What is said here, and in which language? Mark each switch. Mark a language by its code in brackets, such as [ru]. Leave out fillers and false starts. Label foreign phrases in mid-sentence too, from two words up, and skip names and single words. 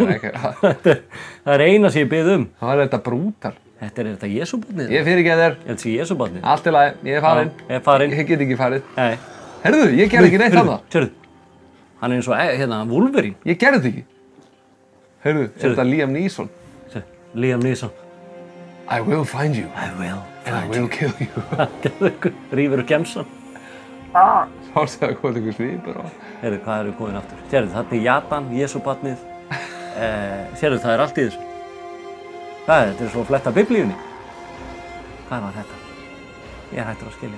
[is] Það er eina sem ég bið um. Það er þetta brútal. Þetta er þetta Jesúbarnið. Ég fyrirgeð þér. Ég held sé Jesúbarnið. Allt í lagi, ég er farinn. Ég er farinn. Ég get ekki farið. Nei. Herðu, ég gerði ekki neitt þarna. Sérðu, hann er eins og hérna, Wolverine. Ég gerði þetta ekki. Herðu, er þetta Liam Neeson? Liam Neeson. [en] I will find you. I will. And I will kill you. [is] Rífur og gemsan. Sástu að koma einhver svipur á. Heyrðu, hvað eru komin aftur? Sérðu, þetta er Japan, Jesúbarnið. Sérðu, það er allt í þessu. Hvað er þetta? Þetta er svo að fletta biblíunni. Hvað var þetta? Ég er hættur að skilja.